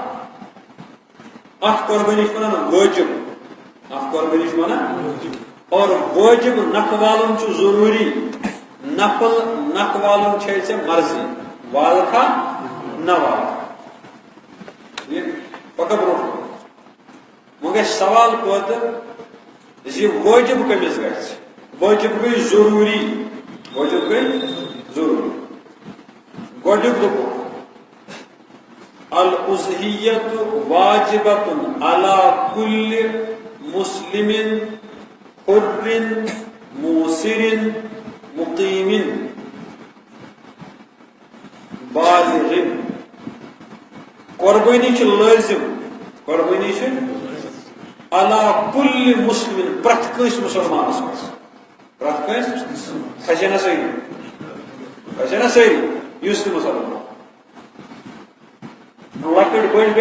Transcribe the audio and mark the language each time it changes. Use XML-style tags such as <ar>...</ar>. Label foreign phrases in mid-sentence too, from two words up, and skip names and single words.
<ks>اتھ قربانی چھِ ونان وٲجب اتھ قربانی چھِ ونان اور واجب نکھ والُن چھُ ضروٗری نفل نکھ والُن چھے ژےٚ مرضی والکھا نہ والکھا پکا برونٛٹھ وۄنۍ گژھِ سوال پٲدٕ زِ وٲجب کٔمِس گژھِ وٲجب گٔے ضروٗری وٲجب گٔے ضروٗری گۄڈنیُک دوٚپُکھ</ks> <ar>الاضحیۃ واجبۃ علی کل مسلم حر موسر مقیم</ar> <ks>بالغ قربانی چھِ لٲزم قربانی چھِ</ks> <ar>علی کل مسلم</ar> <ks>پرٛٮ۪تھ کٲنٛسہِ مُسلمانس منٛز پرٛٮ۪تھ کٲنٛسہِ کھسے نا سٲری یُس تہِ مُسلمان لکٹ بڑ گئی</ks>